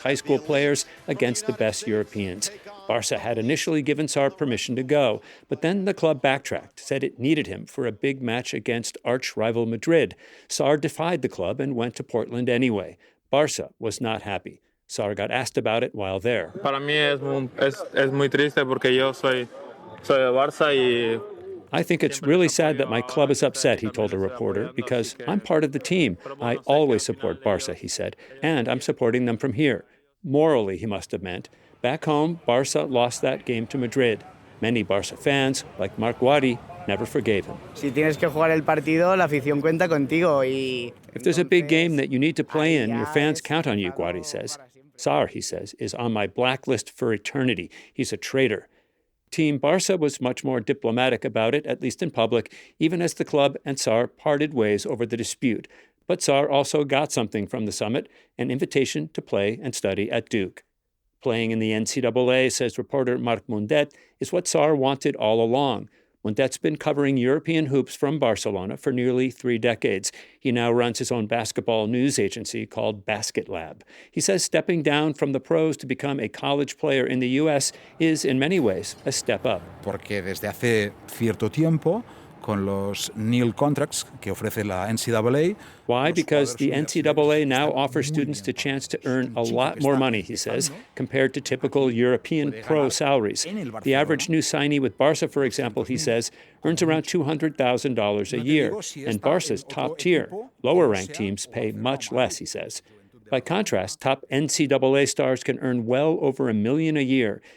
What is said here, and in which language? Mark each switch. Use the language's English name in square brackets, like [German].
[English] high school players against the best Europeans. Barca had initially given Sarr permission to go, but then the club backtracked, said it needed him for a big match against arch-rival Madrid. Sarr defied the club and went to Portland anyway. Barca was not happy. Sarr got asked about it while there. [Spanish] Para mí es muy triste porque yo soy de Barça y [English] I think it's really sad that my club is upset, he told a reporter, because I'm part of the team. I always support Barca, he said, and I'm supporting them from here. Morally, he must have meant. Back home, Barca lost that game to Madrid. Many Barca fans, like Marc Guadi, never forgave him. [Spanish] Si tienes que jugar el partido, la afición cuenta contigo y [English] If there's a big game that you need to play in, your fans count on you, Guadi says. Sarr, he says, is on my blacklist for eternity. He's a traitor. Team Barca was much more diplomatic about it, at least in public, even as the club and Sarr parted ways over the dispute. But Sarr also got something from the summit, an invitation to play and study at Duke. Playing in the NCAA, says reporter Marc Mundet, is what Sarr wanted all along. Mundet's been covering European hoops from Barcelona for nearly 3 decades. He now runs his own basketball news agency called Basket Lab. He says stepping down from the pros to become a college player in the U.S. is, in many ways, a step up. [Spanish] Porque desde hace cierto tiempo, con los nil contracts que ofrece la NCAA. [English] Why? Because the NCAA now offers students the chance to earn a lot more money, he says, compared to typical European pro salaries. The average new signee with Barca, for example, he says, earns around $200,000 a year, and Barca's top tier. Lower-ranked teams pay much less, he says. By contrast, top NCAA stars can earn well over $1 million a year.